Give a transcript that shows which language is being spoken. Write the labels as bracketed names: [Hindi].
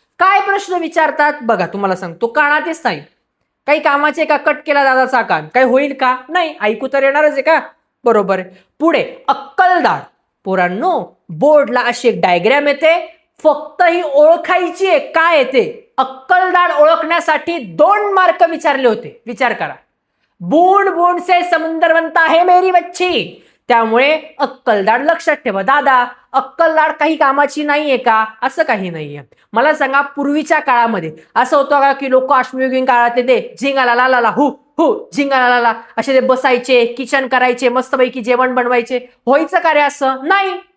[Marathi] काय प्रश्न विचारतात बघा, तुम्हाला सांगतो. कानातेच नाही, काही कामाचे का, कट केला दादाचा कान, काय होईल का? नाही, ऐकू तर येणारच आहे का? बरोबर. पुढे अक्कलदाढ. पोरांनो, बोर्डला अशी एक डायग्राम येते, फक्त ही ओळखायची आहे. काय येते? अक्कलदाढ ओळखण्यासाठी 2 मार्क विचारले होते. विचार करा. [Hindi] बूंद बूंद से समुद्र बनता है मेरी बच्ची. [Marathi] त्यामुळे अक्कलदाढ लक्षात ठेवा. दादा अक्कलदाढ काही कामाची नाहीये का? असं काही नाहीये. मला सांगा, पूर्वीच्या काळामध्ये असं होतं का की लोक अश्मयुगीन काळात ते झिंगाला ला ला ला हु हु झिंगाला ला असे ते बसायचे, किचन करायचे, मस्तपैकी जेवण बनवायचे, व्हायचं का रे? असं नाही.